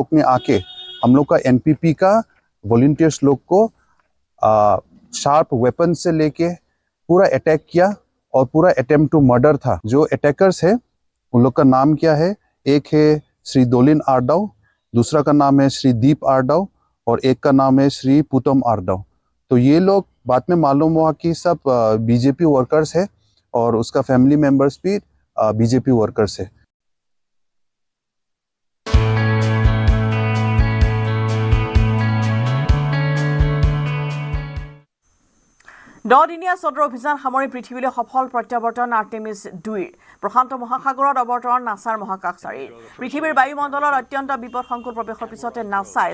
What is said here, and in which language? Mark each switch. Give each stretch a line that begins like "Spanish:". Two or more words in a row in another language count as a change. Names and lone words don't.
Hindi: ने आके हम लोग का एनपीपी का वॉलंटियर्स लोग को
English: sharp weapon
Hindi: से लेके पूरा अटैक किया और पूरा
English: attempt to murder
Hindi: था जो अटैकर्स है उन लोग का नाम क्या है एक है श्री दोलिन आरडाव दूसरा का नाम है श्री दीप आरडाव और एक का नाम है श्री पुतम आरडाव तो ये लोग बाद में मालूम हुआ कि सब
English: BJP workers
Hindi: है और उसका
English: family members
Hindi: भी
English: BJP workers
Hindi: है
Assamese: দহদিনীয়া চন্দ্ৰ অভিযান সামৰি পৃথিৱীলৈ সফল প্ৰত্যাৱৰ্তন আৰ্টেমিছ 2 প্ৰশান্ত মহাসাগৰত অৱতৰণ নাছাৰ মহাকাশচাৰীৰ পৃথিৱীৰ বায়ুমণ্ডলত অত্যন্ত বিপদসংকুল প্ৰৱেশৰ পিছতে নাছাই